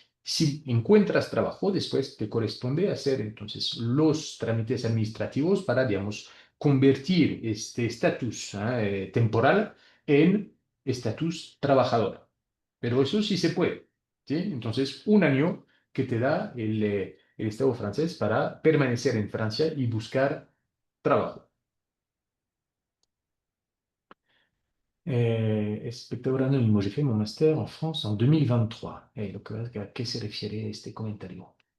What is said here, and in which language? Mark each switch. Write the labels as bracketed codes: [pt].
[es] Si encuentras trabajo, después te corresponde hacer entonces los trámites administrativos para, digamos, convertir este estatus temporal en estatus trabajador. Pero eso sí se puede, ¿sí? Entonces, un año que te da el Estado francés para permanecer en Francia y buscar trabajo. Espectador anónimo, [fr] j'ai fait mon master en France en 2023. [es] ¿A qué se refiere este comentario?